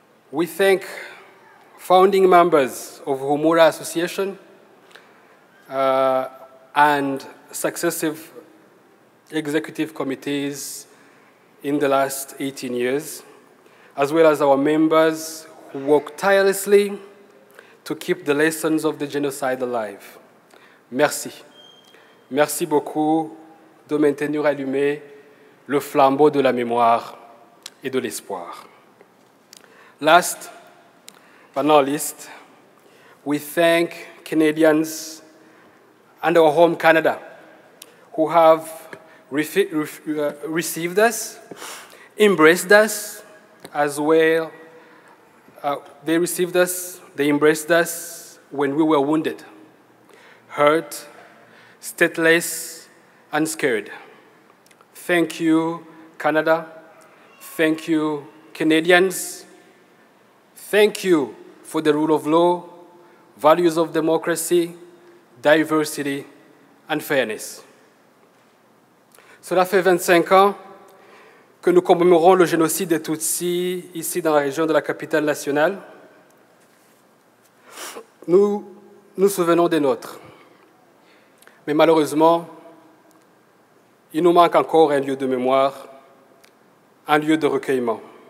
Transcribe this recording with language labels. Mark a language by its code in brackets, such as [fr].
[en] We thank founding members of Humura Association and successive executive committees in the last 18 years, as well as our members who work tirelessly to keep the lessons of the genocide alive. [fr] Merci. Merci beaucoup de maintenir allumé le flambeau de la mémoire et de l'espoir. [en] Last but not least, we thank Canadians and our home Canada who have received us, embraced us as well. They received us, they embraced us when we were wounded, hurt, stateless, and scared. Thank you, Canada. Thank you, Canadians. Thank you for the rule of law, values of democracy, diversity, and fairness. [fr] Cela fait 25 ans que nous commémorons le génocide des Tutsis ici dans la région de la capitale nationale. Nous nous souvenons des nôtres. Mais malheureusement, il nous manque encore un lieu de mémoire, un lieu de recueillement.